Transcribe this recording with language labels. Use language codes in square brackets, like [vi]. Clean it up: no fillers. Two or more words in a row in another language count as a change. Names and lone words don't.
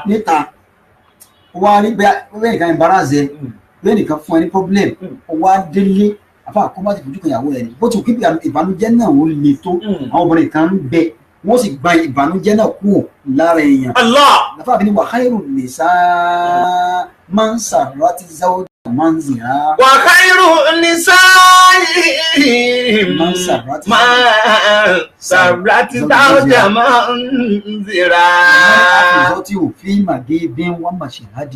[yo] níta wá rí bẹ́ẹ̀ nìkan embarrass bẹ́ẹ̀ nìkan fún ẹ ní problem wá délé àfa àkóbá ti fojú kan ìyàwó ẹ ní bó ti kí ìbànújẹ́ náà ó le tó àwọn obìnrin kan ń bẹ wọ́n sì gba ìbànújẹ́ náà kúrò lára èèyàn. àfa àbí ni [ar] وخير النساء من سرت زوجها منظرا. وخير النساء من سرت زوجها منظرا. حافظته في مغيب ومشهد.